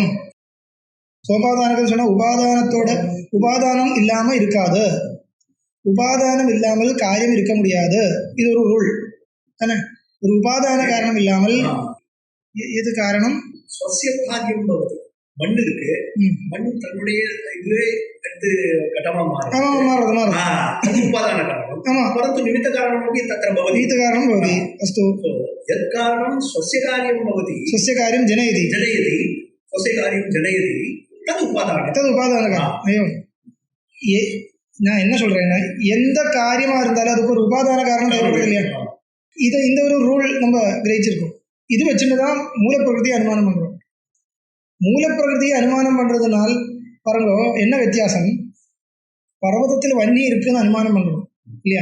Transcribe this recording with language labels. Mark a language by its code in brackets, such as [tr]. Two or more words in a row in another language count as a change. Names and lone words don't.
[ta] சோபாதானகம் சொன்னால் உபாதானத்தோட உபாதானம் இல்லாமல் இருக்காது, உபாதானம் இல்லாமல் காரியம் இருக்க முடியாது. இது ஒரு ரூல் தானே. ஒரு உபாதான காரணம் இல்லாமல் எது காரணம்? மண்ணு இருக்கு, மண் தன்னுடைய இதுவே எடுத்து கட்டமா மாறுது. உபாதான காரணம், [sa] परंतु निमित्त कारणमपि तत्र भवति, निमित्त कारणं भवति। अस्तु, यत् कारणं स्वस्य कार्यं भवति, स्वस्य कार्यं जनयति, स्वस्य कार्यं जनयति, तद् उपादानं कारणம். [ta] एवं நான் என்ன சொல்றேன்னா, எந்த காரியமா இருந்தாலும் அதுக்கு ஒரு உபாதான காரணம் தேவைப்படுது இல்லையா? இந்த ஒரு ரூல் நம்ம கிரகிச்சிருக்கோம். இது வச்சுட்டு தான் மூலப்பிரகிருதியை அனுமானம் பண்றோம். மூலப்பிரகிருதியை அனுமானம் பண்றதுனால் பாருங்க என்ன வித்தியாசம். பர்வதத்தில் வன்னி இருக்குன்னு அனுமானம் பண்றோம் இல்லையா?